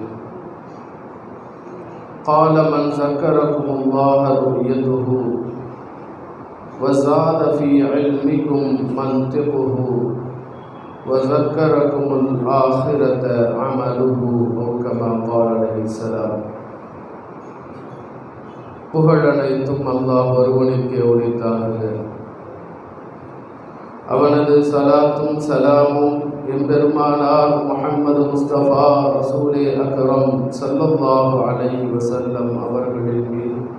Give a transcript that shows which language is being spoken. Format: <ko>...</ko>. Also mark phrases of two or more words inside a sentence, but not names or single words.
<ar>قال: من ذكركم الله رؤيته وزاد في علمكم منطقه وذكركم الآخرة عمله، أو كما قال عليه السلام.</ar> <ta>புகழ் அனைத்தும் அல்லாஹ் ஒருவனுக்கே உரித்தாகுக. அவனது சலாத்தும் சலாமும் எம்பெருமானார் முஹம்மது முஸ்தபா ரசூலே அக்ரம்</ta> <ar>صلى الله عليه وسلم</ar> <ta>அவர்களின் மீது,</ta>